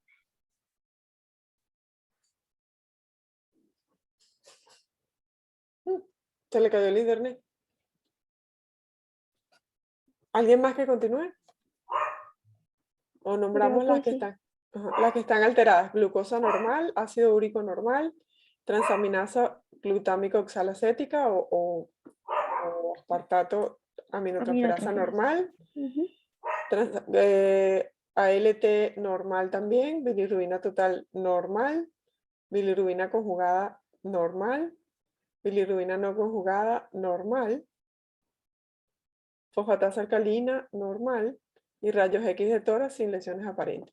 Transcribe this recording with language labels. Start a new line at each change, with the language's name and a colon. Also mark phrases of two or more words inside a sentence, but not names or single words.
Spanish: Se le cayó el internet. ¿Alguien más que continúe? O nombramos Creo las que que sí. están. Ajá, las que están alteradas. Glucosa normal, ácido úrico normal, transaminasa glutámico oxalacética o aspartato aminotransferasa Aminotransferasa. normal. Ujú. ALT normal también, bilirrubina total normal, bilirrubina conjugada normal, bilirrubina no conjugada normal, fosfatasa alcalina normal y rayos X de tórax sin lesiones aparentes.